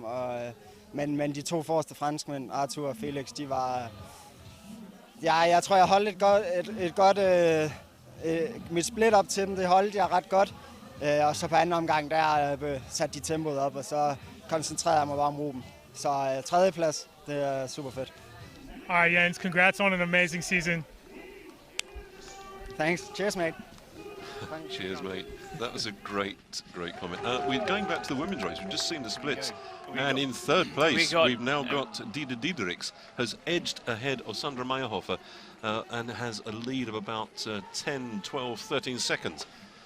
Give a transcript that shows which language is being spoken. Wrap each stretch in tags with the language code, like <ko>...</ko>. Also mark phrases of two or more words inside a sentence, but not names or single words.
<da>Men de 2 forreste franskmænd, Arthur og Felix, de var... Ja, jeg tror, jeg holdt et godt... mit split op til dem, det holdt jeg ret godt. Og så på anden omgang, der satte de tempoet op, og så koncentrerede jeg mig bare om Ruben. Så 3. plads, det er super fedt.</da> <en>All right, Jens, congrats on an amazing season. Thanks. Cheers, mate. Cheers, mate. That was a great comment. We're going back to the women's race. We've just seen the splits. And in 3rd place, we've now got Dida Diedericks, has edged ahead of Sandra Meyerhofer and has a lead of about 10, 12, 13 seconds.</en>